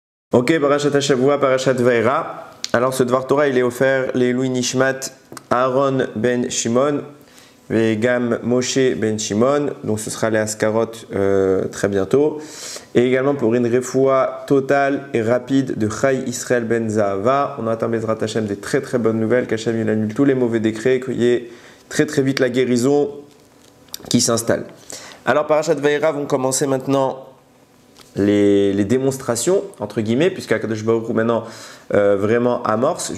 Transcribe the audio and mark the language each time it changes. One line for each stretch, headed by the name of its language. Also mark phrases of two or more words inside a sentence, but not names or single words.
Hebrew: Ok, פרשת השבוע, פרשת וארא.
French: Alors ce
Hebrew: דבר תורה,
French: il est offert les
Hebrew: לעילוי נשמת
French: Aaron ben Shimon et Gam Moshe ben Shimon. Donc ce sera les Askarot très bientôt. Et également pour une refoua totale et rapide de Chai Israël ben Zahava. On attend
Hebrew: בעזרת השם
French: des très très bonnes nouvelles, qu'Hashem il annule tous les mauvais décrets, qu'il y ait très très vite la guérison qui s'installe. Alors Parashat Vaera vont commencer maintenant les démonstrations, entre guillemets, puisqu'
Hebrew: הקדוש ברוך הוא
French: maintenant vraiment amorce.